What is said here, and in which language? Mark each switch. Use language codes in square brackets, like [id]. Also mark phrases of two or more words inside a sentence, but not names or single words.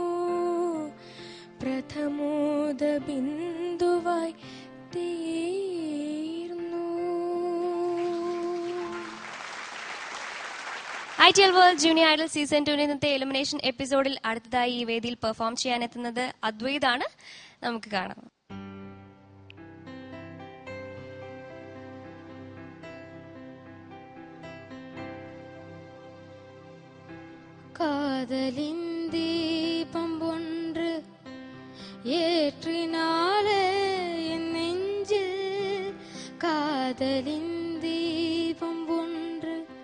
[ml] പ്രഥമോദ ബിന്ദുവായി തീർന്നു. ഐഡിയൽ വേൾഡ് ജൂനിയർ ഐഡൽ സീസൺ 2 ഇന്നത്തെ [en] elimination episode [ml] അടുത്തതായി ഈ വേദിയിൽ പെർഫോം ചെയ്യാനെത്തുന്നത് അദ്വൈതാണ്. നമുക്ക് കാണാം. [ta] காதலின் தீபம் ஒன்று ஏற்றினாலே என் நெஞ்சில், காதலின் தீபம் ஒன்று